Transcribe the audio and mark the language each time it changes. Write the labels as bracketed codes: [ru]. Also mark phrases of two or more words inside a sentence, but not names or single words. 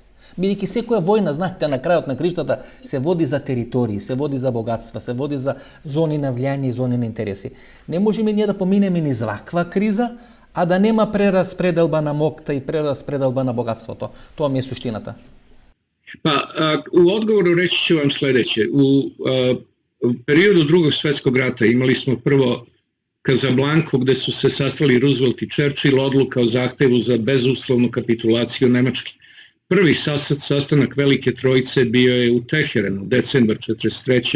[mk] Бидејќи секоја војна, знаете, на крајот на криштата се води за територии, се води за богатства, се води за зони на влијание и зони на интереси. Не можеме ние да поминеме низ ваква криза, а да нема прераспределба на мокта и прераспределба на богатството. Тоа ми е суштината. [sr] U odgovoru reći ću vam sljedeće. U periodu Drugog svjetskog rata imali smo prvo Kazablanku gde su se sastali Roosevelt i Churchill, odluka o zahtevu za bezuslovnu kapitulaciju Nemačke. Prvi sastanak Velike trojice bio je u Teheranu, decembar 1943.